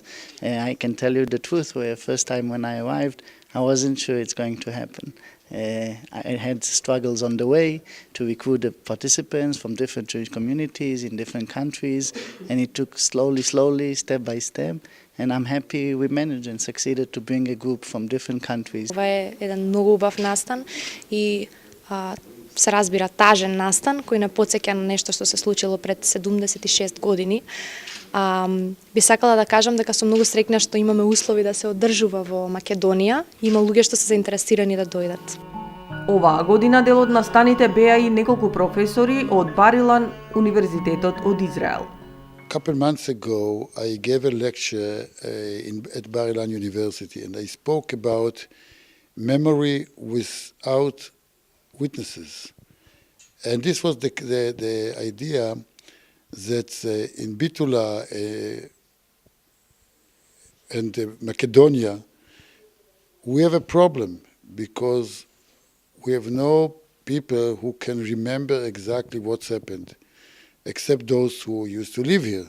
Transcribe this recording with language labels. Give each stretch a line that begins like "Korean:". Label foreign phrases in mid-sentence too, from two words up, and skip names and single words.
English: I can tell you the truth, the first time when I arrived, I wasn't sure it's going to happen. I had struggles on the way to recruit the participants from different Jewish communities in different countries, and it took slowly, step by step. And I'm happy we managed and succeeded to bring a group from different countries.
Macedonian: Това е еден многу убав настан и се разбира тажен настан кој не потсеќа на нешто што се случило пред 76 години. Би сакала да кажам дека сум многу среќна што имаме услови да се одржува во Македонија и има луѓе што се заинтересирани да дојдат. Оваа година дел од настаните беа и неколку професори од Бар-Илан, Универзитетот од Израел.
English: A couple months ago, I gave a lecture at Bar-Ilan University, and I spoke about memory without witnesses. And this was the idea that in Bitula and Macedonia, we have a problem because we have no people who can remember exactly what's happened, except those who used to live here.